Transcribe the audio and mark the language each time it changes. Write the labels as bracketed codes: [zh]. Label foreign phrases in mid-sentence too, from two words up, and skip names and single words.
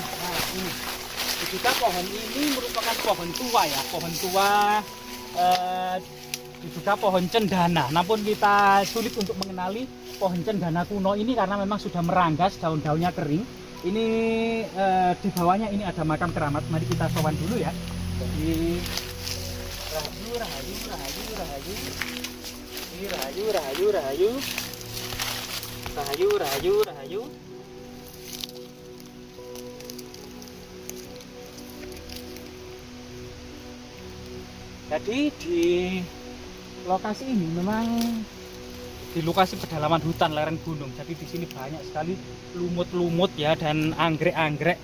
[id] Nah ini juga pohon ini merupakan pohon tua ya, pohon tua juga pohon cendana. Namun kita sulit untuk mengenali pohon cendana kuno ini karena memang sudah meranggas, daun-daunnya kering. Ini di bawahnya ini ada makam keramat. Mari kita sowan dulu ya. [jv] Jadi rahayu, rahayu, rahayu, rahayu. Ini rahayu, rahayu, rahayu. Rahayu, rahayu, rahayu. [id] Jadi di lokasi ini memang di lokasi pedalaman hutan lereng gunung. Jadi di sini banyak sekali lumut-lumut ya dan anggrek-anggrek.